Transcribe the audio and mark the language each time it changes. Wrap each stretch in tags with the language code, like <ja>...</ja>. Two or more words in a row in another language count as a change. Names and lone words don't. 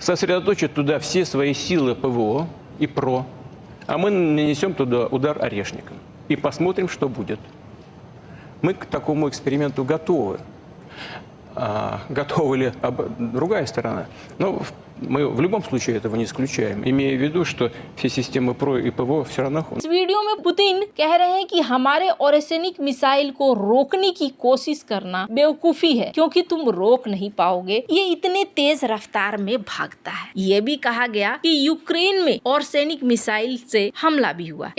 <ru>сосредоточит туда все свои силы ПВО и ПРО, а мы нанесем туда удар орешником и посмотрим, что будет. Мы к такому эксперименту готовы. Готова ли другая сторона? Но мы в любом случае этого не исключаем, имея в виду, что все системы ПРО и ПВО все равно...</ru> <hi>इस वीडियो में पुतिन कह रहे हैं कि हमारे ओरेसेनिक मिसाइल को रोकने की कोशिश करना बेवकूफी है, क्योंकि तुम रोक नहीं पाओगे, ये इतने तेज रफ्तार में भागता है। ये भी कहा गया कि यूक्रेन में ओरेसेनिक मिसाइल से हमला भी हुआ।</hi>